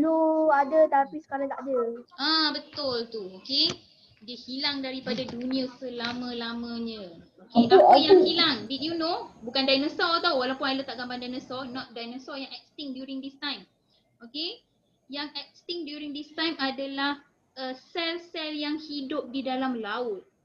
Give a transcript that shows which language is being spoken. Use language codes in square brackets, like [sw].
[ms] dulu ada tapi sekarang tak ada. Betul tu. Okay. Dia hilang daripada dunia selama-lamanya. Okay. Apa yang hilang? [en] Did you know? [ms] Bukan dinosaur tau. Walaupun I letak gambar dinosaur. [en] Not dinosaur yang extinct during this time. Okay. [ms] Yang extinct [en] during this time [ms] adalah sel-sel yang hidup di dalam laut.